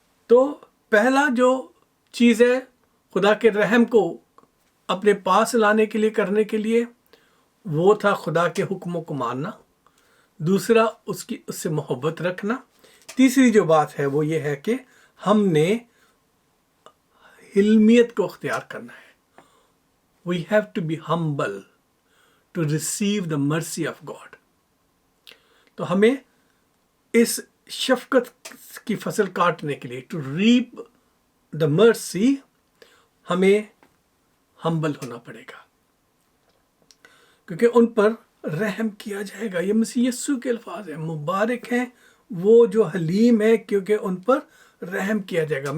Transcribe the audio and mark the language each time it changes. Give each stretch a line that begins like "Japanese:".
Urdu: تو پہلا جو چیز ہے خدا کے رحم کو اپنے پاس لانے کے لیے، کرنے کے لیے، وہ تھا خدا کے حکموں کو ماننا. دوسرا اس سے محبت رکھنا. تیسری جو بات ہے وہ یہ ہے کہ ہم نے حلمیت کو اختیار کرنا ہے.
English: We have to be humble to receive the mercy of God.
Urdu: تو ہمیں اس شفقت کی فصل کاٹنے کے لیے
English: to reap the mercy
Urdu: ہمیں ہمبل ہونا پڑے گا، کیونکہ ان پر رحم کیا جائے گا. یہ مسیح یسوع کے الفاظ ہیں، مبارک ہیں وہ جو حلیم ہے کیونکہ ان پر رحم کیا جائے گا.